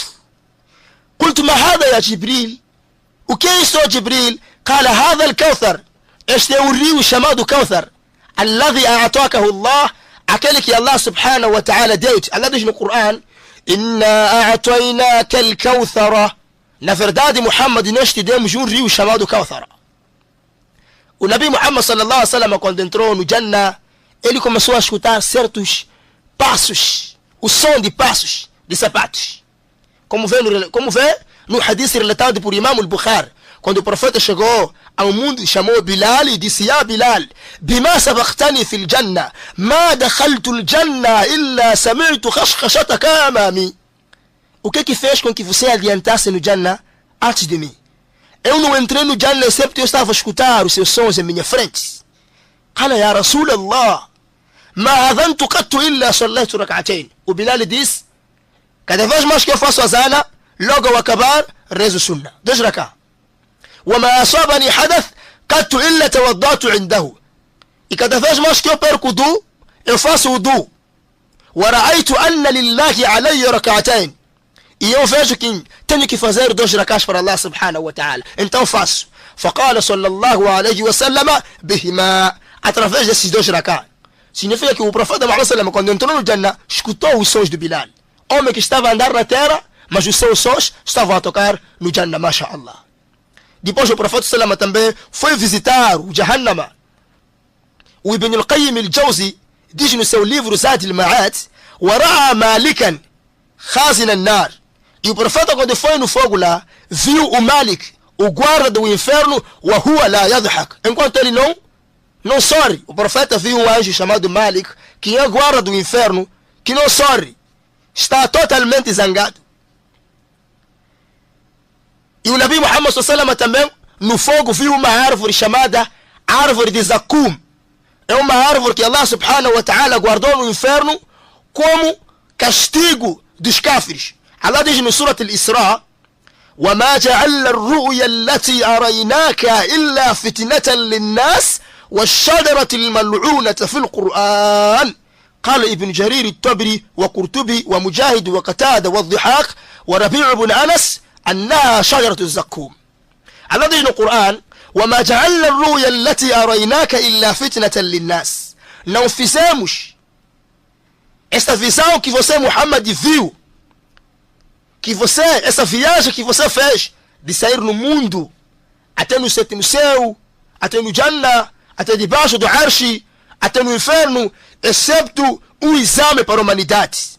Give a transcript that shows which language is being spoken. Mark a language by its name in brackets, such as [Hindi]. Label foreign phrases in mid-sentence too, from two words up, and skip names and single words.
[Arabic] قلت: ما هذا يا جبريل? [Portuguese] O que é isso, Jibril? [Arabic] قال: هذا الكوثر. [Portuguese] Este é o rio chamado Kauthar. [Arabic] الذي أعطاكه الله. [Portuguese] Aquele que Allah [Arabic] سبحانه وتعالى [Portuguese] deu-te. Allah diz no Coran: [Arabic] "إنا أعطيناك الكوثر." [Portuguese] Na verdade, Muhammad, nós te demos um rio chamado Kauthar. O Nabi Muhammad [Arabic] صلى الله عليه وسلم, [Portuguese] quando entrou no Jannah, ele começou a escutar certos passos, o som de passos de sapatos. Como vê no hadith relatado por Imam al-Bukhari, quando o profeta chegou ao mundo, chamou Bilal e disse: [Arabic] "يا بلال، بم سبقتني في الجنة، ما دخلت الجنة إلا سمعت خشخشتك أمامي." [Portuguese] O que fez com que você adiantasse no Jannah antes de mim? Eu não entrei no Jannah excepto eu estava a escutar os seus sons em minha frente. [Arabic] قال: "يا رسول الله، ما أذنت قط إلا صليت ركعتين." [Portuguese] O Bilal disse: "Cada vez mais que eu faço azana, logo ao acabar, rezo sunnah, 2 rak'ah. [Arabic] وما أصابني حدث قدت إلا توضأت عنده." [Portuguese] E cada vez mais que eu perco o wudu, eu faço o wudu. [Arabic] ورأيت أن لله علي ركعتين. [Portuguese] E eu vejo que tenho que fazer 2 rak'ahs para Allah [Arabic] سبحانه وتعالى. [Portuguese] Então faço. [Arabic] فقال صلى الله عليه وسلم بهما. [Portuguese] Através desses 2 rak'ahs. Significa que o profeta Muhammad, quando entrou no Jannah, escutou os sons do Bilal. Homem que estava a andar na terra, mas os seus sons estavam a tocar no Jannah, MashaAllah. Depois o profeta sallallahu também foi visitar o Jahannama. O Ibn al-Qayyim al-Jawzi diz no seu livro Zad al-Ma'ad: [Arabic] "ورأى مالكا خازن النار." [Portuguese] E o profeta, quando foi no fogo lá, viu o Malik, o guarda do inferno, [Arabic] وهو لا يضحك. [Portuguese] Enquanto ele não sorri. O profeta viu um anjo chamado Malik, que é guarda do inferno, que não sorri. Está totalmente zangado. E o Nabi Muhammad sallallahu também no fogo viu uma árvore chamada árvore de Zakum. É uma árvore que Allah [Arabic] سبحانه وتعالى [Portuguese] guardou no inferno como castigo dos kafirs. Allah diz no Surat al-Isra: [Arabic] "وَمَا جَعَلَّ الرُّؤْيَا الَّتِي أَرَيْنَاكَ إِلَّا فِتْنَةً لِلنَّاسِ وَالشَّجَرَةِ الْمَلْعُونَةِ فِي الْقُرْآنِ." قال ابن جرير الطبري وقرطبي ومجاهد وقتادة والضحاك وربيع بن أنس أنها شجرة الزقوم. [Portuguese] Allah diz no Coran: [Arabic] "وَمَا جَعَلَّ الرُّؤْيَا الَّتِي أَرَيْنَاكَ إِلَّا فِتْنَةً لِلنَّاسِ." [Portuguese] Não fizemos esta visão que você, Muhammad, viu, essa viagem que você fez de sair no mundo, até no 7º céu, até no Jannah, até debaixo do Arshi, até no inferno, excepto um exame para a humanidade.